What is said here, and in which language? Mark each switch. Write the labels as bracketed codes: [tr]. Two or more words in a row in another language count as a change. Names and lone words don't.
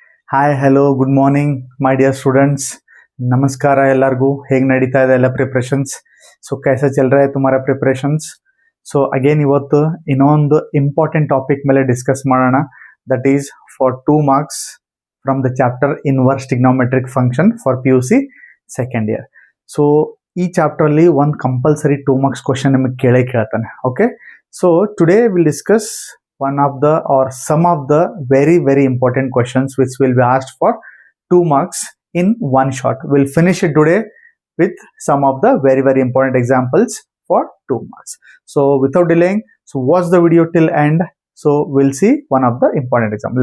[en] hi hello good morning my dear students [kn] ನಮಸ್ಕಾರ ಎಲ್ಲರಿಗೂ ಹೇಗೆ ನಡೀತಾ ಇದೆ ಎಲ್ಲ [en] preparations so [hi] कैसा चल रहा है तुम्हारा [en] प्रिपरेशंस so again [kn] ಇವತ್ತು ಇನ್ನೊಂದು [en] important topic ಮೇಲೆ ಡಿಸ್ಕಸ್ ಮಾಡೋಣ that is for 2 marks from the chapter inverse trigonometric function for PUC second year so [kn] ಈ ಚಾಪ್ಟರ್ ಅಲ್ಲಿ ಒಂದು [en] compulsory 2 marks question [kn] ನಿಮಗೆ ಕೇಳ್ತಾನೆ [en] ok so today will discuss one of the or some of the very important questions which will be asked for 2 marks in one shot. We'll finish it today with some of the very important examples for 2 marks. So without delaying, so watch the video till end. So we'll see one of the important example.